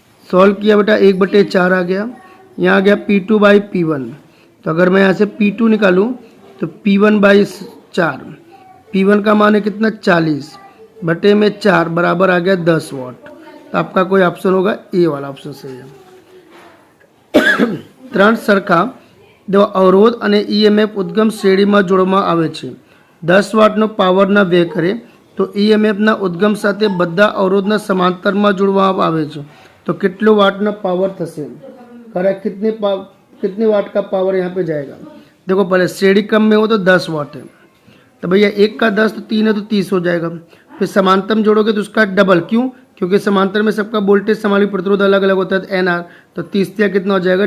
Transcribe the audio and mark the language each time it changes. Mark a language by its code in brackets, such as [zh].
[hi] Solve किया बेटा 1/4 आ गया, यहाँ आ गया P2 बाई P1। तो अगर मैं यहाँ से P2 निकालूँ तो P1 बाई 4, P1 का मान है कितना? 40 बटे में 4 बराबर आ गया 10 वाट। तो आपका कोई ऑप्शन होगा ए वाला ऑप्शन सही है। [gu] 3 સરખા અવરોધ અને ઈએમએફ ઉદ્ગમ શ્રેણીમાં જોડવામાં આવે છે। 10 વાટનો પાવરના વ્યય કરે તો ઈએમએફના ઉદ્ગમ સાથે બધા અવરોધના સમાંતરમાં જોડવામાં આવે છે, तो कितने वाटना पावर थसे? [hi] करेक्ट, कितने वाट का पावर यहाँ पे जाएगा? देखो पहले श्रेणी क्रम में हो तो 10 वाट है, तो भैया 1 का 10 तो 3 है तो 30 हो जाएगा। फिर समांतर में जोड़ोगे तो उसका डबल, क्यों? क्योंकि समांतर में सबका वोल्टेज समानी प्रतिरोध अलग अलग होता है, तो NR, तो 30 या कितना हो जाएगा?